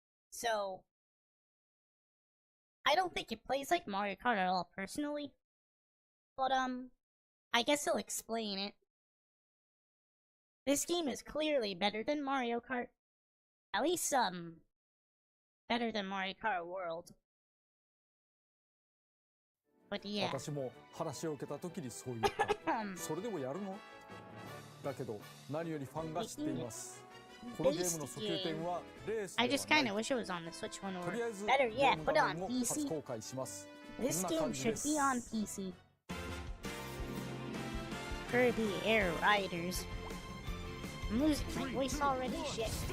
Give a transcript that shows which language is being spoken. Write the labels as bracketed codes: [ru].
[en] So, I don't think it plays like Mario Kart at all, personally. But, I guess I'll explain it. This game is clearly better than Mario Kart. At least, better than Mario Kart World. But yeah. [ja] 私も話を受けた時にそう言った。それでもやるの？だけど何よりファンが知っています。このゲームの訴求点はレースではない。 [en] I just kind of wish it was on the Switch one or better yet, put it on PC. This game should be on PC. Kirby Air Riders. I'm losing my voice already. Shit.